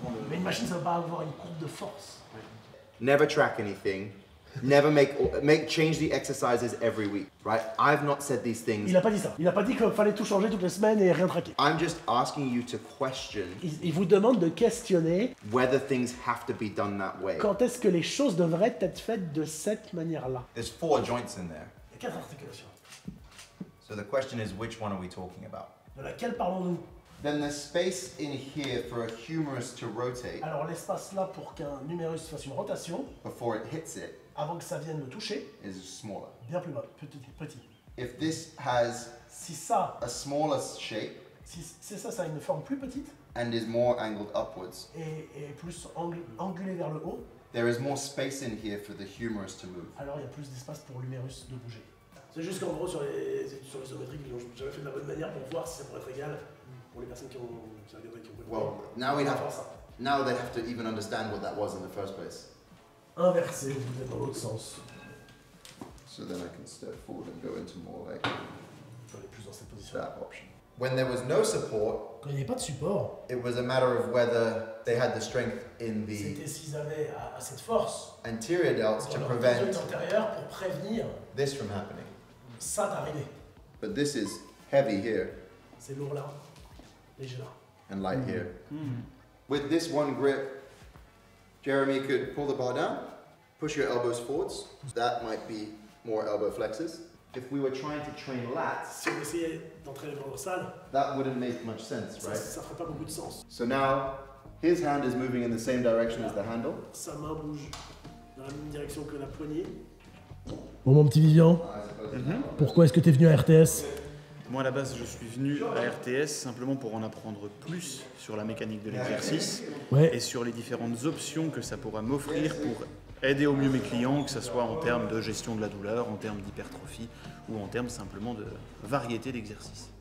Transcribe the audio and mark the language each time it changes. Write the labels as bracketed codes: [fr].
[fr] Mais une machine, ça va pas avoir une courbe de force. [en] Never track anything. Never change the exercises every week, right? I've not said these things. [fr] Il a pas dit ça. Il a pas dit qu'il fallait tout changer toutes les semaines et rien traquer. [en] I'm just asking you to question [fr] Il vous demande de questionner [en] whether things have to be done that way. [fr] quand est-ce que les choses devraient être faites de cette manière-là. [en] There's 4 joints in there. [fr] Il y a 4 articulations. [en] So the question is, which one are we talking about? [fr] De laquelle parlons-nous? [en] Then there's space in here for a humerus to rotate [fr] Alors l'espace là pour qu'un numérus fasse une rotation, [en] before it hits it [fr] avant que ça vienne le toucher, [en] is smaller. [fr] bien plus bas, petit. [en] If this has [fr] Si ça, [en] a smaller shape [fr] si ça a une forme plus petite [en] and is more angled upwards, [fr] et plus angulée vers le haut, [en] there is more space in here for the humerus to move. [fr] alors il y a plus d'espace pour l'humérus de bouger. C'est juste qu'en gros sur les isométriques, ils l'ont jamais fait de la bonne manière pour voir si ça pourrait être égal pour les personnes qui regarderaient, qui ont [en] Well, now they have to even understand what that was in the first place. [fr] Inversé, vous êtes dans l'autre sens. [en] So then I can step forward and go into more like [fr] Faut aller plus dans cette position. [en] that option. When there was no support, [fr] Quand il n'y avait pas de support, [en] it was a matter of whether they had the strength in [fr] c'était [en] the [fr] s'ils avaient assez de force [en] anterior delts to [fr] dans leur [en] prevent [fr] conjointe antérieure pour prévenir [en] this from happening. [fr] ça d'arriver. [en] But this is heavy here [fr] C'est lourd là, léger là. [en] and light here. With this one grip, Jeremy could pull the bar down, push your elbows forwards. That might be more elbow flexors. If we were trying to train lats, [fr] Si on essayait d'entraîner le dorsal, [en] that wouldn't make much sense, [fr] ça [en] right? [fr] ferait pas beaucoup de sens. So now his hand is moving in the same direction as the handle. Sa main bouge dans la même direction que la poignée. Bon mon petit Vivian, pourquoi est-ce que tu es venu à RTS? Moi, à la base, je suis venu à RTS simplement pour en apprendre plus sur la mécanique de l'exercice Ouais. et sur les différentes options que ça pourra m'offrir pour aider au mieux mes clients, que ce soit en termes de gestion de la douleur, en termes d'hypertrophie ou en termes simplement de variété d'exercices.